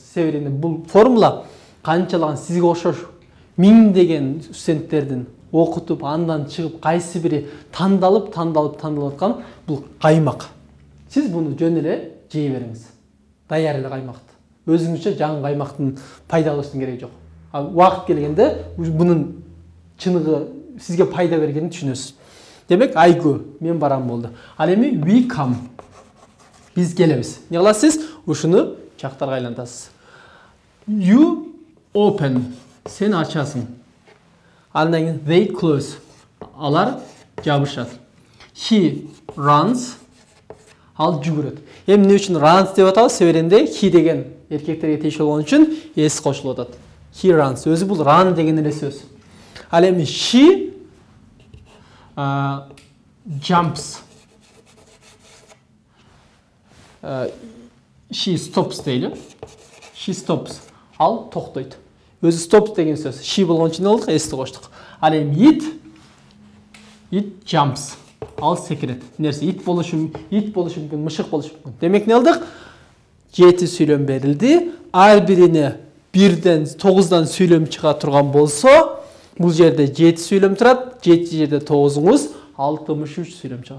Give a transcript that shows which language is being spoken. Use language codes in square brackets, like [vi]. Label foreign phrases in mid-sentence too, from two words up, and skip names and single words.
[ky] Себеби бул формула канчалаган сизге окшош миңдеген студенттердин окутуп, андан чыгып, кайсы бири тандалып аткан бул каймак. Сиз буну жөн эле жей бериңиз. Даяр эле каймакты. Өзүңүзчө жаңы каймактын пайда кылыштын кереги жок. Убакыт келгенде бунун чыныгы сизге пайда бергенин түшүнөсүз. Демек, [en] I go, [ky] мен барам болду. Ал эми [en] we come. [ky] Биз келебиз. Эмне кыласыз? Ушуну чактарга айлантасыз. [en] You open. [ky] Сен ачасың. Андан кийин [en] they close. [ky] Алар жабышат. [en] He runs. [ky] Ал жүгүрөт. Эми эмне үчүн runs деп атабыз? Себебинде he деген эркектерге тийиштүү болгон үчүн s кошулуп атат. [en] He runs. [ky] Өзү бул run деген эле сөз. Ал эми [en] she jumps. She stops дейли. She stops. [ky] Ал токтойт. Өзү stops деген сөз. She болгон үчүн болдук, s коштук. Ал эми [en] it jumps. [ky] Ал секирет. Нерсе it болушу мүмкүн, мышык болушу мүмкүн. Демек эмне кылдык? 7 сүйлөм берилди. Ар бирине 1ден 9дан сүйлөм чыга турган болсо, бул жерде 7 сүйлөм турат, 7 жерде 9уңуз 63 сүйлөм чыгат.